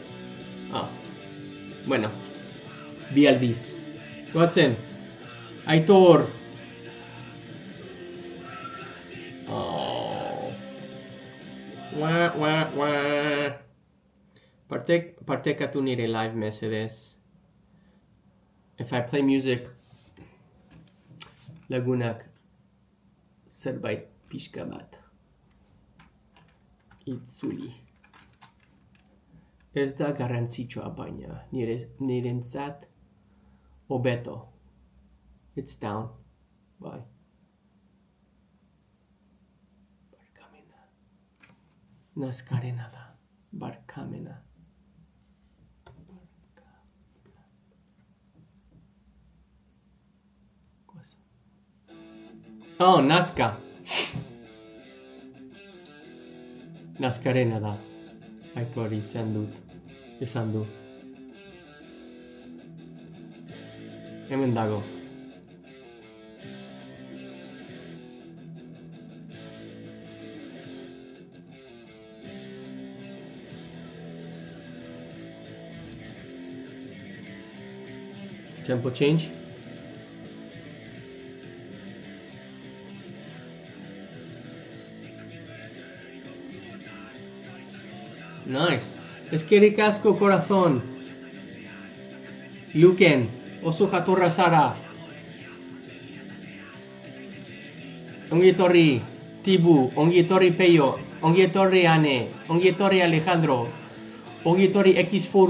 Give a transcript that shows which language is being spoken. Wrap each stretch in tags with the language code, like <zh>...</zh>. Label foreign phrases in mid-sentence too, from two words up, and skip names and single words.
<eu>Bueno, bi aldiz. Goazen, Aitor. Partekatu nire live mesedez.</eu> <en>If I play music,</en> <eu>lagunak zerbait pixka bat itzuli. Ez da garrantzitsua baina nirentzat hobeto.</eu> <en>It's down. Bye.</en> <eu>Barkamena. Nazkarena da. Barkamena. Nazka. Nazkarena da. Aitor esan du. Hemen dago.</eu> <en>Tempo change. Nice.</en> <eu>Eskerik asko, corazón. Luken, oso jatorra zara. Ongi etorri, Tibu. Ongi etorri, Peio. Ongi etorri, Ane. Ongi etorri, Alejandro. Ongi etorri, X-Foru.</eu>